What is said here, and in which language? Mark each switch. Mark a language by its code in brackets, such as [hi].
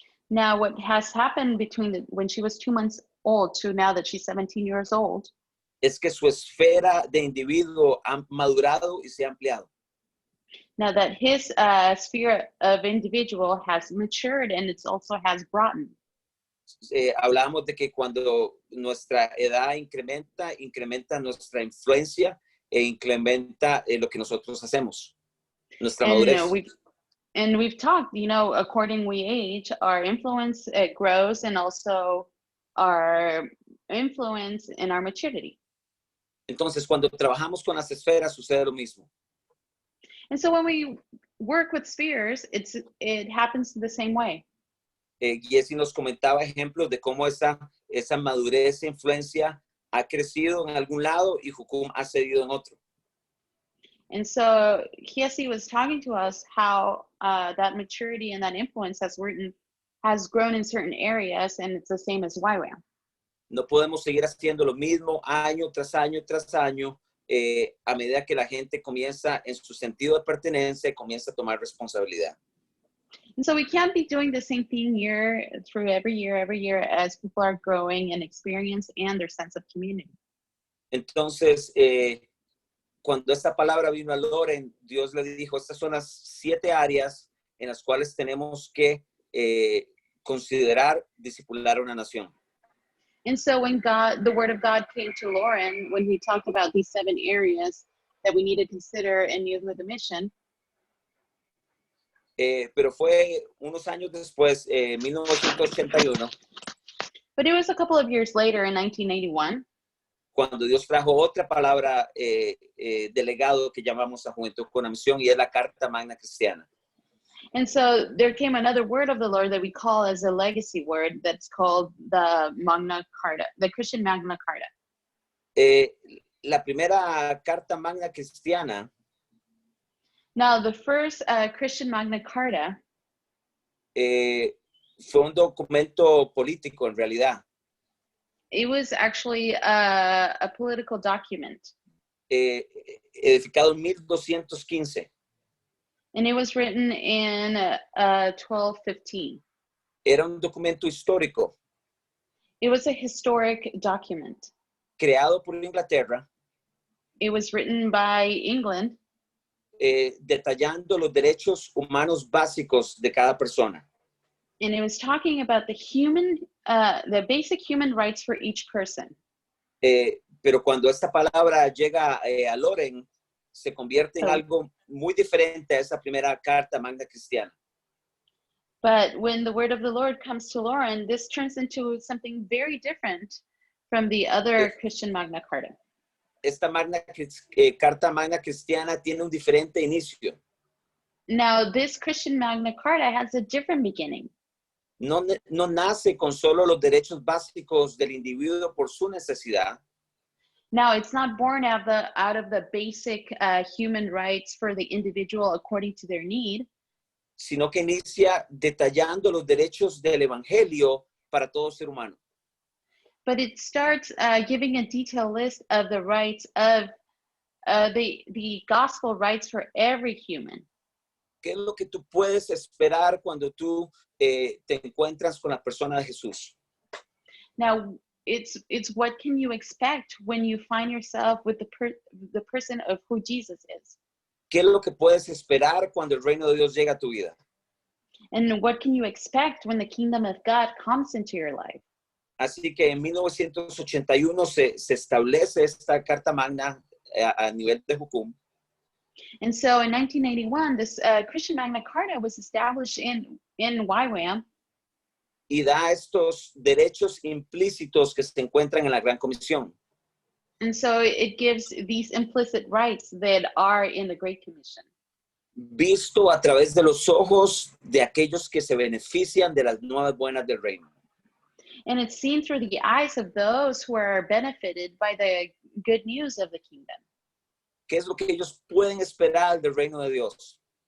[en] Now, what has happened between when she was 2 months old to now that she's 17 years old [es] es que su esfera de individuo ha madurado y se ha ampliado. [en] now that his sphere of individual has matured and it's also has broadened. [es] Hablamos de que cuando nuestra edad incrementa nuestra influencia e incrementa lo que nosotros hacemos, nuestra madurez. [en] And we've talked, according we age, our influence grows, and also our influence and our maturity. [es] Entonces, cuando trabajamos con las esferas, sucede lo mismo. [en] And so when we work with spheres, it happens the same way. [es] Jessy nos comentaba ejemplos de cómo esa madurez e influencia ha crecido en algún lado y Jucum ha cedido en otro. [en] And so Jessy was talking to us how that maturity and that influence has grown in certain areas, and it's the same as YWAM. [es] No podemos seguir haciendo lo mismo año tras año tras año a medida que la gente comienza en su sentido de pertenencia, comienza a tomar responsabilidad. [en] And so we can't be doing the same thing every year as people are growing in experience and their sense of community. [es] Entonces, cuando esta palabra vino a Loren, Dios le dijo, estas son las 7 áreas en las cuales tenemos que considerar discipular a una nación. [en] And so when the word of God came to Lauren, when he talked about these 7 areas that we need to consider in Youth with a Mission, [es] pero fue unos años después, 1981, [en] but it was a couple of years later in 1981, [es] cuando Dios trajo otra palabra delegado que llamamos a Juventud con la Misión, y es la Carta Magna Cristiana. [en] and so there came another word of the Lord that we call as a legacy word that's called the Magna Carta, the Christian Magna Carta. [es] La primera Carta Magna Cristiana [en] Now, the first Christian Magna Carta, [es] fue un documento político en realidad. [en] it was actually a political document, [es] Edificado en 1215. [en] and it was written in 1215. [es] Era un documento histórico [en] It was a historic document. [es] creado por Inglaterra, [en] It was written by England, [es] detallando los derechos humanos básicos de cada persona. [en] and it was talking about the basic human rights for each person. [es] Pero cuando esta palabra llega a Loren, se convierte en algo muy diferente a esa primera Carta Magna Cristiana. [en] But when the word of the Lord comes to Lauren, this turns into something very different from the other Christian Magna Carta. [es] Esta Carta Magna Cristiana tiene un diferente inicio. [en] Now, this Christian Magna Carta has a different beginning. [es] No nace con solo los derechos básicos del individuo por su necesidad, [en] Now, it's not born out of the basic human rights for the individual according to their need, [es] sino que inicia detallando los derechos del Evangelio para todo ser humano. [en] but it starts giving a detailed list of the rights of the gospel rights for every human. [es] ¿Qué es lo que tú puedes esperar cuando tú te encuentras con la persona de Jesús? [en] Now, it's what can you expect when you find yourself with the person of who Jesus is? [es] ¿Qué es lo que puedes esperar cuando el reino de Dios llega a tu vida? [en] And what can you expect when the kingdom of God comes into your life? [es] Así que en 1981 se establece esta Carta Magna a nivel de Jucum. [en] And so in 1981, this Christian Magna Carta was established in YWAM, [es] Y da estos derechos implícitos que se encuentran en la Gran Comisión. [en] and so it gives these implicit rights that are in the Great Commission. [es] Visto a través de los ojos de aquellos que se benefician de las nuevas buenas del reino. [en] And it's seen through the eyes of those who are benefited by the good news of the kingdom. [es] ¿Qué es lo que ellos pueden esperar del reino de Dios?